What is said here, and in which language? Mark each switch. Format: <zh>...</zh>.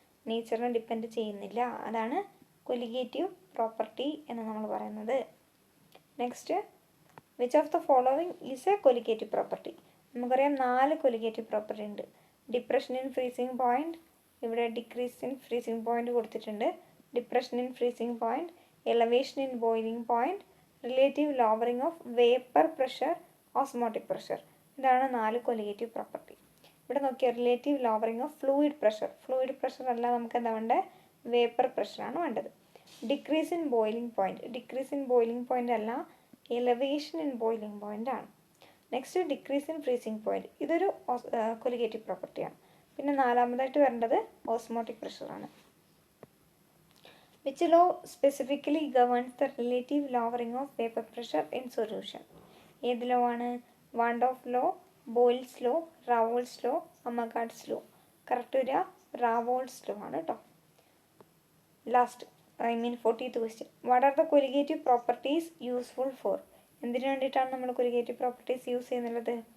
<ml>നേച്ചറിനെ depend ചെയ്യുന്നില്ല. അതാണ് കൊലിഗേറ്റീവ് property എന്ന് നമ്മൾ പറയുന്നത്.</ml> <en>Next, which of the following is a colligative property?</en> <ml>നമുക്കറിയാം 4 കൊലിഗേറ്റീവ് പ്രോപ്പർട്ടി ഉണ്ട്. ഡിപ്രഷൻ ഇൻ ഫ്രീസിങ് പോയിൻറ്റ്, ഇവിടെ ഡിക്രീസ് ഇൻ ഫ്രീസിങ് പോയിൻറ്റ് കൊടുത്തിട്ടുണ്ട്.</ml> <en>Depression in freezing point, elevation in boiling point, relative lowering of vapor pressure, osmotic pressure.</en> <ml>ഇതാണ് 4 കൊലിഗേറ്റീവ് property. ഇവിടെ നോക്കിയാൽ relative lowering of fluid pressure അല്ല നമുക്ക് എന്താ വേണ്ടത്? വേപ്പർ പ്രഷറാണ് വേണ്ടത്. ഡിക്രീസ് ഇൻ ബോയിലിംഗ് പോയിൻ്റ് അല്ല, എലവേഷൻ ഇൻ ബോയിലിംഗ് പോയിൻ്റ് ആണ്. Next, decrease in freezing point, ഇതൊരു കൊലിഗേറ്റീവ് പ്രോപ്പർട്ടിയാണ്. പിന്നെ 4ാമതായിട്ട് വരേണ്ടത് osmotic പ്രഷറാണ്.</ml> <en>Which law specifically governs the relative lowering of vapor pressure in solution?</en> <ml>ഏത് ലോ ആണ്? വാൻഡോഫ് law, boils law, റാവോൾസ് law, അമഗാർഡ്സ് law. Correct വരിക റാവോൾസ് law ആണ് കേട്ടോ. Last 40th question.</ml> <en>What are the colligative properties useful for?</en> <ml>എന്തിനു വേണ്ടിയിട്ടാണ് നമ്മൾ കൊലിഗേറ്റീവ് പ്രോപ്പർട്ടീസ് യൂസ് ചെയ്യുന്നുള്ളത്?</ml>